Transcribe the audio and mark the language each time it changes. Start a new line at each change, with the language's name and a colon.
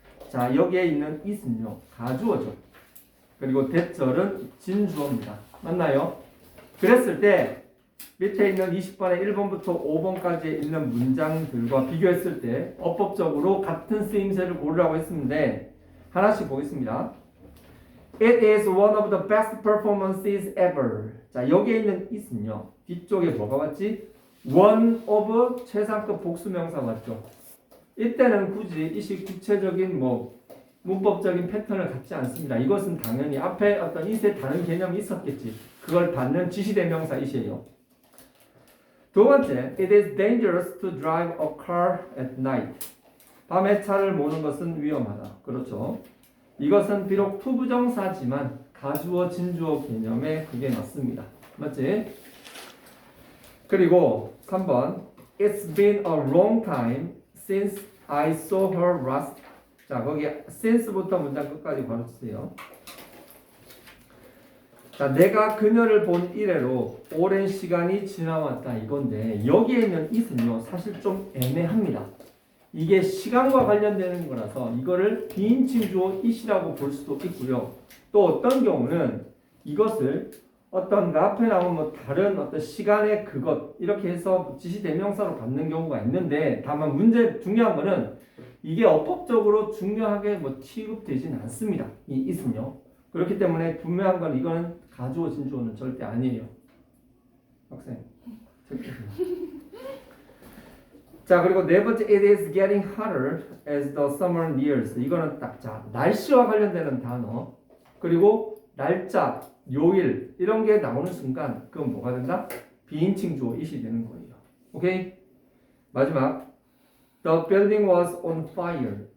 Korean: 자, 여기에 있는 it은요 가주어죠. 그리고 대절은 진주어입니다. 맞나요? 그랬을 때 밑에 있는 20번의 1번부터 5번까지 있는 문장들과 비교했을 때 어법적으로 같은 쓰임새를 고르라고 했는데 하나씩 보겠습니다.
English: It is one of the best performances ever.
Korean: 자, 여기에 있는 it은요 뒤쪽에 뭐가 왔지? one of 최상급 복수명사 맞죠? 이때는 굳이 it이 구체적인 문법적인 패턴을 갖지 않습니다. 이것은 당연히 앞에 어떤 it의 다른 개념이 있었겠지. 그걸 받는 지시대명사 it이에요. 두 번째,
English: it is dangerous to drive a car at night.
Korean: 밤에 차를 모는 것은 위험하다. 그렇죠. 이것은 비록 투부정사지만 가주어 진주어 개념에 그게 맞습니다. 맞지? 그리고 3번
English: It's been a long time since I saw her last.
Korean: 자, 거기 since부터 문장 끝까지 바로 주세요. 자, 내가 그녀를 본 이래로 오랜 시간이 지나왔다 이건데 여기에 있는 it은요 사실 좀 애매합니다. 이게 시간과 관련되는 거라서 이거를 비인칭 주어 it이라고 볼 수도 있고요. 또 어떤 경우는 이것을 어떤 그 앞에 나온 다른 어떤 시간의 그것 이렇게 해서 지시대명사로 받는 경우가 있는데 다만 중요한 거는 이게 어법적으로 중요하게 취급되진 않습니다. 이 it은요. 그렇기 때문에 분명한 건 이거는 가주어 진주어는 절대 아니에요. 학생. 자, 그리고 네 번째
English: it is getting hotter as the summer nears.
Korean: 이거는 딱 자, 날씨와 관련되는 단어. 그리고 날짜, 요일 이런 게 나오는 순간 그건 뭐가 된다? 비인칭 주어 it이 되는 거예요. 오케이? 마지막
English: the building was on fire.